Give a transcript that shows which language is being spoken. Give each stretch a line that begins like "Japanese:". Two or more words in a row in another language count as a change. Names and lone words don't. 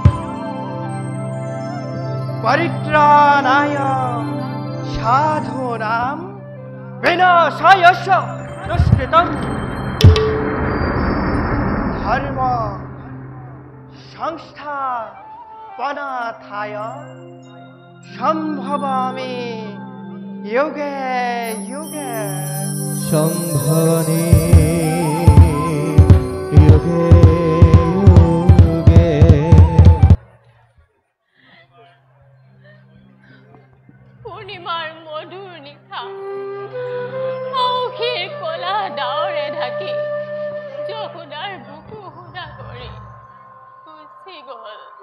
Sanskrit: परित्राणाय साधूनां विनाशाय च दुष्कृतम् धर्म संस्थापनार्थाय संभवामि युगे युगे संभवामि युगे युगे।
Assamese: পূৰ্ণিমাৰ মধুৰ নিশা অখিৰ কলা ডাৱৰে ঢাকি যশোদাৰ বুকু সুদা কৰি গুচি গল।